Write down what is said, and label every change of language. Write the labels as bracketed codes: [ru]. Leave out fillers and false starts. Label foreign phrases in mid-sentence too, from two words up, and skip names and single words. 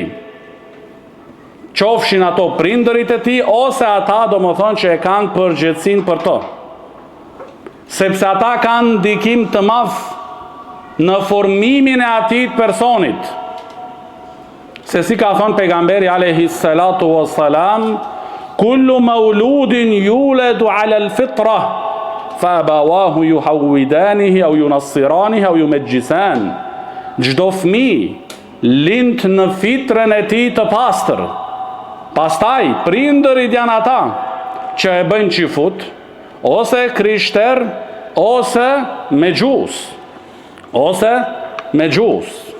[sq] Qofshin ato prindërit e tij ose ata do më thonë që e kanë përgjegjësinë për to. Sepse ata kanë ndikim të madh në formimin e atij personit. Se si ka thonë pejgamberi [ar] عليه الصلاة والسلام، كل مولود يولد على الفطرة فأبواه يهودانه أو ينصرانه أو يمجسانه. [sq] Çdo fëmijë lind në fitrën e tij të pastër. Pastaj prindërit janë ata që e bëjnë qifut, ose krishter, ose me gjus.